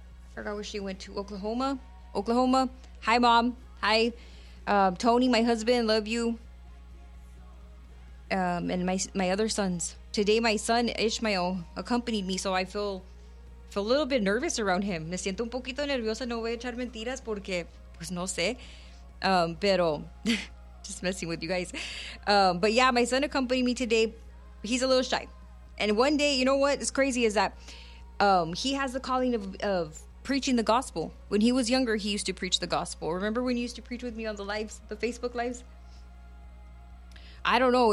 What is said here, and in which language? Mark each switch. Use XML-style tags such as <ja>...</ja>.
<en>I forgot where she went to, Oklahoma. Hi, mom. Hi, Tony, my husband, love you. And my other sons. Today, my son, Ishmael, accompanied me, so I feel a little bit nervous around him.</en> <es>Me siento un poquito nerviosa, no voy a echar mentiras porque, pues no sé. Pero...</es> <en>just messing with you guys. But yeah, my son accompanied me today. He's a little shy. And one day, you know what is crazy is that he has the calling of preaching the gospel. When he was younger, he used to preach the gospel. Remember when you used to preach with me on the lives, the Facebook lives? I don't know.</en>